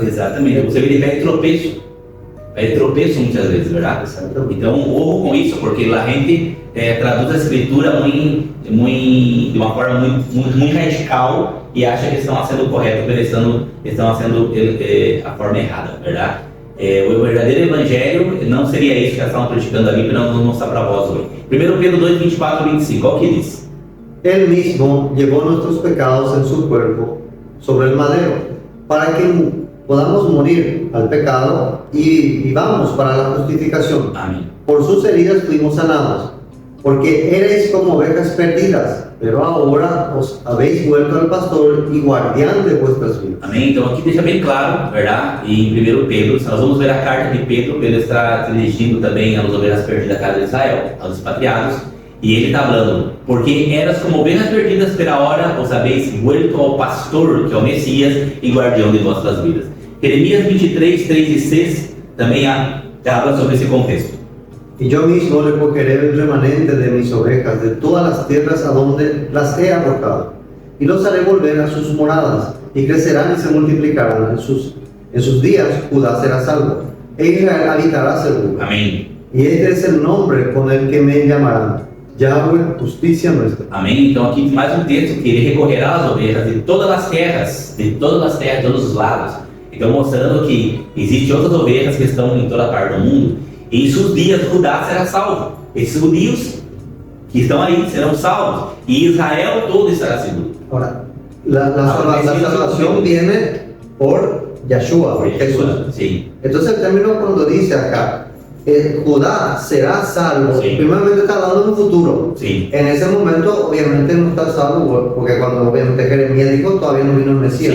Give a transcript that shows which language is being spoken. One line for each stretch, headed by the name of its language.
Portuguese: Exatamente, você vê pé e tropeço muitas vezes, verdade? Então, ojo com isso, porque a gente traduz a escritura de uma forma muito radical e acha que estão sendo corretos, porque estão sendo a forma errada, verdade? O verdadeiro evangelho não seria isso que elas estavam praticando ali, que nós vamos mostrar para vós hoje. 1 Pedro 2, 24 e 25, olha o que diz.
Spanish: Él mismo llevó nuestros pecados en su cuerpo sobre el madero, para que podamos morir al pecado y vivamos para la justificación. Amén. Por sus heridas fuimos sanados, porque eres como ovejas perdidas, pero ahora os habéis vuelto al pastor y guardián de vuestras vidas.
Portuguese: Amém? Então aqui deixa bem claro, verdade? E em 1 Pedro, nós vamos ver a carta de Pedro. Pedro está dirigindo também às ovelhas perdidas da casa de Israel, aos expatriados. E ele está falando, porque eras como ovelhas perdidas, pela hora
Spanish: os habéis vuelto
Portuguese: ao pastor, que é o Messias, e guardião de vossas vidas. Jeremias 23, 3 e 6 também habla sobre esse contexto.
Spanish: Y yo mismo recogeré el remanente de mis ovejas de todas las tierras a donde las he arrojado, y los haré volver a sus moradas, y crecerán y se multiplicarán En sus días Judá será salvo, e Israel habitará seguro.
Portuguese: Amém.
Spanish: Y este es el nombre con el que me llamarán, Yahweh, justicia nuestra.
Portuguese: Amém? Então aqui mais um texto que ele recorrerá às ovelhas de todas as terras, de todos os lados. Então mostrando que existem outras ovelhas que estão em toda parte do mundo. E em seus dias Judá será salvo. Esses judios que estão aí serão salvos. E Israel todo estará seguro.
Spanish: Ahora, la salvación viene por Yahshua, por Jesús. Sí. Entonces el término cuando dice acá, Judá será salvo, Sí. primeramente está hablando en un futuro. Sí. En ese momento obviamente no está salvo, porque cuando obviamente Jeremías dijo todavía no vino el Mesías.